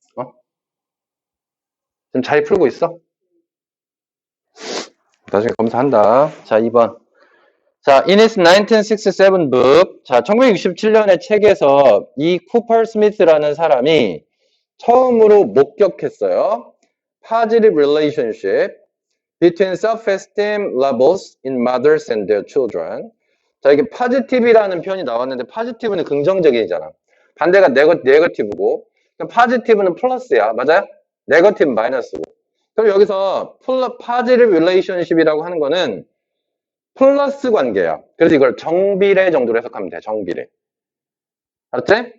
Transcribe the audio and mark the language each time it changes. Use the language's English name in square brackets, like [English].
[Korean] 어? 지금 잘 풀고 있어? 나중에 검사한다. 자, 2번. 자, [English] in its 1967 book, [Korean] 자, 1967년의 책에서 이 쿠퍼 스미스라는 사람이 처음으로 목격했어요. [English] Positive relationship between self-esteem levels in mothers and their children. [Korean] 자, 이게 positive이라는 표현이 나왔는데 positive는 긍정적이잖아. 반대가 네거티브고, positive는 플러스야. 맞아요? 네거티브 마이너스고. 그럼 여기서 positive relationship이라고 하는 거는 플러스 관계야. 그래서 이걸 정비례 정도로 해석하면 돼. 정비례. 알았지?